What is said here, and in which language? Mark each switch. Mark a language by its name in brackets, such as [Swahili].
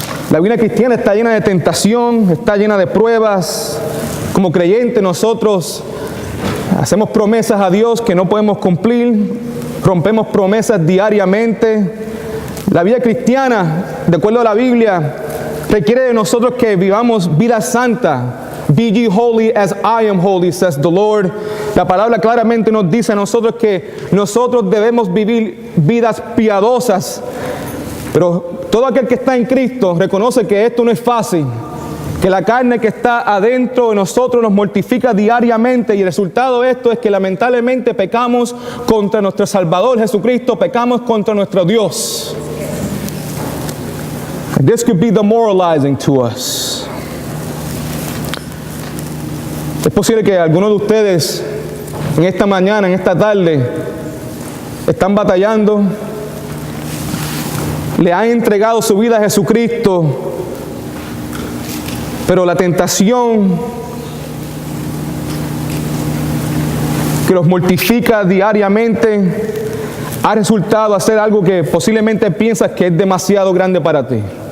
[Spanish] La vida cristiana está llena de tentación, está llena de pruebas. Como creyentes nosotros hacemos promesas a Dios que no podemos cumplir, rompemos promesas diariamente. La vida cristiana, de acuerdo a la Biblia, requiere de nosotros que vivamos vida santa. [English] Be ye holy as I am holy, says the Lord. [Spanish] La palabra claramente nos dice a nosotros que nosotros debemos vivir vidas piadosas. Pero todo aquel que está en Cristo reconoce que esto no es fácil, que la carne que está adentro de nosotros nos mortifica diariamente, y el resultado de esto es que lamentablemente pecamos contra nuestro Salvador Jesucristo, pecamos contra nuestro Dios. [English] And this could be demoralizing to us. [Spanish] Es posible que algunos de ustedes en esta mañana, en esta tarde, están batallando, le han entregado su vida a Jesucristo, pero la tentación que los mortifica diariamente ha resultado hacer algo que posiblemente piensas que es demasiado grande para ti.